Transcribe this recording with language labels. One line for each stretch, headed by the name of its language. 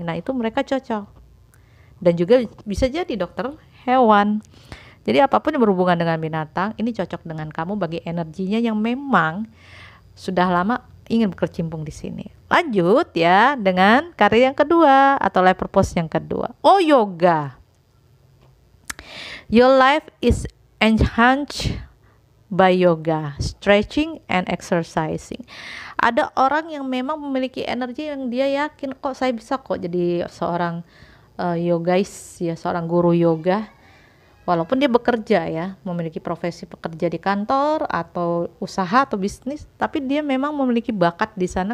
Indonesian: Nah, itu mereka cocok. Dan juga bisa jadi dokter hewan. Jadi apapun yang berhubungan dengan binatang ini cocok dengan kamu bagi energinya yang memang sudah lama ingin berkecimpung di sini. Lanjut ya dengan karir yang kedua atau life purpose yang kedua. Oh, yoga.
English: Your life is enhanced by yoga, stretching and exercising.
Indonesian: Ada orang yang memang memiliki energi yang dia yakin kok saya bisa kok jadi seorang yogais ya, seorang guru yoga. Walaupun dia bekerja ya, memiliki profesi pekerja di kantor atau usaha atau bisnis, tapi dia memang memiliki bakat di sana.